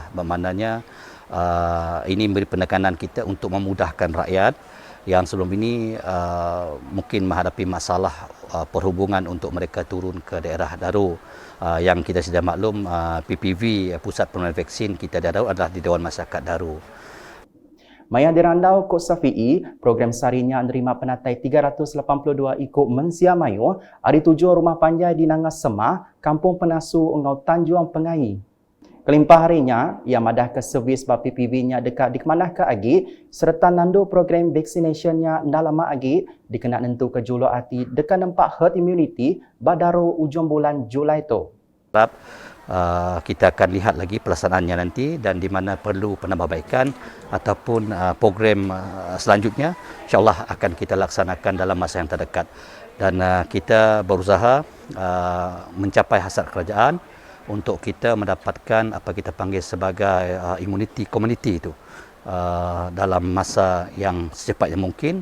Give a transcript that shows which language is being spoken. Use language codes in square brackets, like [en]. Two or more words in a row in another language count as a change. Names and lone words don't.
[ms] Bermaknanya ini memberi penekanan kita untuk memudahkan rakyat yang sebelum ini mungkin menghadapi masalah perhubungan untuk mereka turun ke daerah Daro. Yang kita sudah maklum PPV, Pusat Penularan Vaksin kita di Daro adalah di Dewan Masyarakat Daro. [iba] Maya dirandau Kos Safi'i, program sarinya menerima penatai 382 ikut mensia mayu, hari 7 rumah panjai di Nanga Semah, Kampung Penasu Engau Tanjung Pengai. Kelimpah harinya, ia madah ke servis bab PPV-nya dekat dikemanah ke agi serta nandu program vaccination-nya lama agi dikenak nentu ke juluk hati dekat nampak [en] herd immunity [iba] badaro ujung bulan Julai tu. [ms] Kita akan lihat lagi pelaksanaannya nanti dan di mana perlu penambahbaikan ataupun program selanjutnya insya-Allah akan kita laksanakan dalam masa yang terdekat. Dan kita berusaha mencapai hasrat kerajaan untuk kita mendapatkan apa kita panggil sebagai [en] immunity community [ms] itu dalam masa yang secepatnya mungkin.